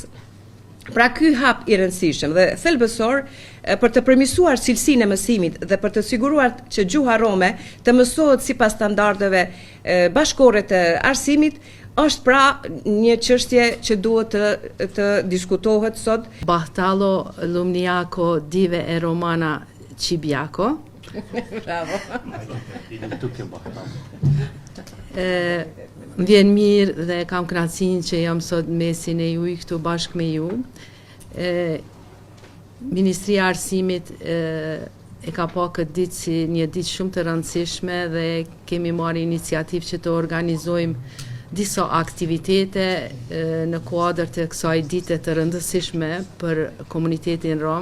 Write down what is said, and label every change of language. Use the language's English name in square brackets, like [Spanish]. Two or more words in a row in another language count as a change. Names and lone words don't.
[Albanian] Pra ky hap i rëndësishëm dhe thelbësor për të përmirësuar cilësinë e mësimit dhe për të siguruar që gjuha rome të mësohet sipas standardeve bashkore të arsimit, është pra një çështje që duhet të diskutohet sot. [Romany] Bahtalo Lumniako dive e Romana Cibiaco. [Albanian] Bravo. Më vjen mirë dhe kam kënaqësinë që jam sot mesin e juj këtu bashkë me ju. Ministria e Arsimit e ka pa këtë ditë si një ditë shumë të rëndësishme dhe kemi marrë iniciativë që të organizojmë disa aktivitete në kuadër të kësaj dite të rëndësishme për komunitetin rom.